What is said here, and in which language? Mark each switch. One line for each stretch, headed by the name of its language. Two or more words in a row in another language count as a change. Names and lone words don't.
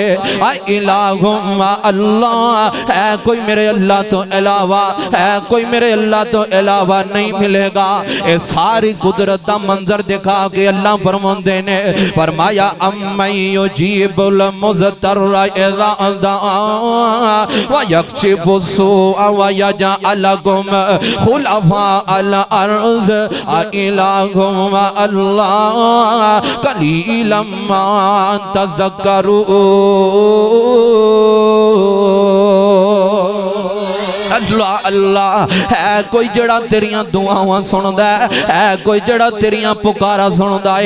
Arabic: أإله مع الله,
Punjabi: ہے کوئی میرے اللہ تو علاوہ، ہے کوئی میرے اللہ تو علاوہ نہیں ملے گا. یہ ساری قدرت دا منظر دکھا کے اللہ فرماندے نے، فرمایا
Arabic: أمن يجيب المضطر إذا دعاه ويكشف السوء ويجعلكم خلفاء الأرض أإله مع الله قليلا ما تذكرون.
Punjabi: اللہ اللہ، ہے کوئی جڑا تیریاں دعاواں سندا ہے کوئی جڑا تیریاں پکارا سندا ہے.